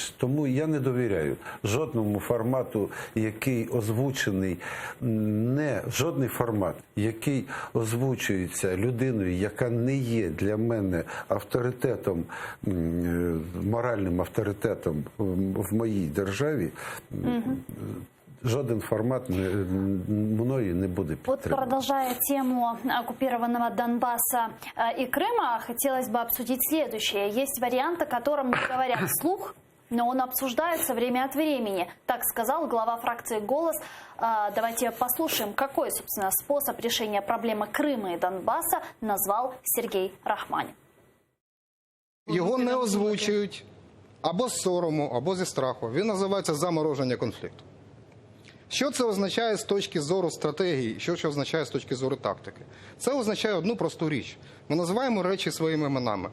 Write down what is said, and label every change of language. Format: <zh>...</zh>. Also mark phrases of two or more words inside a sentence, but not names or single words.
<uk>Тому я не довіряю жодному формату, який озвучений, жодний формат, який озвучується людиною, яка не є для мене авторитетом, моральним авторитетом в моїй державі, жоден формат мною не буде підтриманий.</uk> <ru>Вот продолжая тему оккупированного Донбасса и Крыма, хотелось бы обсудить следующее. Есть вариант, о котором не говорят вслух, но он обсуждается время от времени. Так сказал глава фракции «Голос». Давайте послушаем, какой, собственно, способ решения проблемы Крыма и Донбасса назвал Сергей Рахманин.</ru> <uk>Його не озвучують або з сорому, або зі страху. Він називається замороження конфлікту. Що це означає з точки зору стратегії, що це означає з точки зору тактики? Це означає одну просту річ. Ми називаємо речі своїми іменами.</uk>